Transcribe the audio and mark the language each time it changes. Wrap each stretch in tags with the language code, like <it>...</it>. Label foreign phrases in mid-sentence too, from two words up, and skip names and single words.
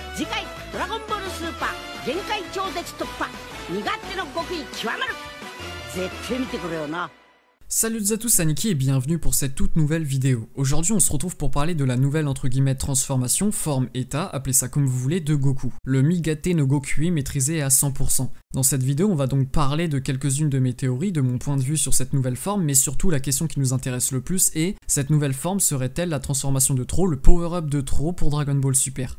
<ja>次回ドラゴンボールスーパー限界超絶突破身勝手の極意極まる絶対見てくれよな。</ja> <fr>Salut à tous, c'est Niki et bienvenue pour cette toute nouvelle vidéo. Aujourd'hui on se retrouve pour parler de la nouvelle entre guillemets transformation, forme, état, appelez ça comme vous voulez, de Goku. Le Migate no Gokui maîtrisé à 100%. Dans cette vidéo on va donc parler de quelques-unes de mes théories, de mon point de vue sur cette nouvelle forme, mais surtout la question qui nous intéresse le plus est, cette nouvelle forme serait-elle la transformation de trop, le power-up de trop pour Dragon Ball Super?</fr>